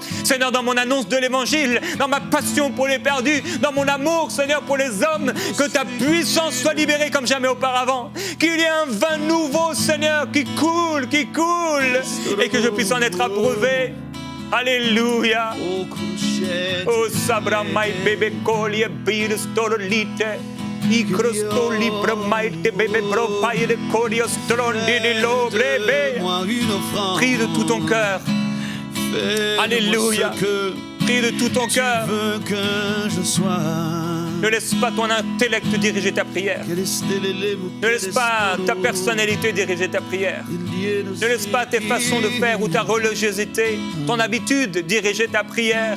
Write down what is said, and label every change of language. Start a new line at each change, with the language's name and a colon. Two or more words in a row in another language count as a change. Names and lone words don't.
French: Seigneur, dans mon annonce de l'Évangile, dans ma passion pour les perdus, dans mon amour, Seigneur, pour les hommes, que ta puissance soit libérée comme jamais auparavant. Qu'il y ait un vin nouveau, Seigneur, qui coule, et que je puisse en être approuvé. Alléluia. Oh, sabra mai bebe coli e bir storolite. I crostoli promaite bebe propaille de coli ostrondi de l'obrebe. Prie de tout ton cœur. Alléluia. Prie de tout ton cœur. Ne laisse pas ton intellect diriger ta prière. Ne laisse pas ta personnalité diriger ta prière. Ne laisse pas tes façons de faire ou ta religiosité, ton habitude diriger ta prière.